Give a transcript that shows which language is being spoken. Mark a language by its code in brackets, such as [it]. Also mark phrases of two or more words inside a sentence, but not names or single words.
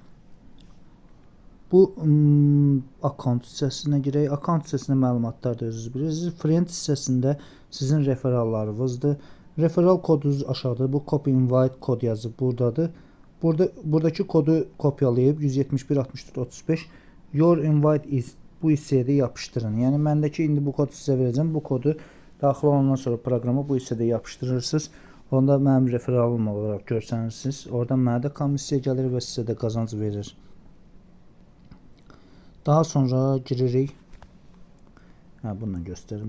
[az] Bu account hissəsinə girək. Account hissəsində məlumatlar da özünüz bilirsiniz. Friend hissəsində sizin referallarınızdır. Referal kodunuz aşağıda. Bu [en] copy invite [az] kod yazıb buradadır. Buradakı kodu kopyalayıb 171 64 35 [en] your invite is [az] bu hissəyə də yapışdırın. Yəni məndəki indi bu kodu sizə verəcəm. Bu kodu daxil olandan sonra proqrama bu hissədə yapışdırırsınız. Onda mənim referalım olaraq görsənirsiniz. Oradan mənə də komissiya gəlir və sizə də qazanc verir. Daha sonra giririk. Bununla göstərim.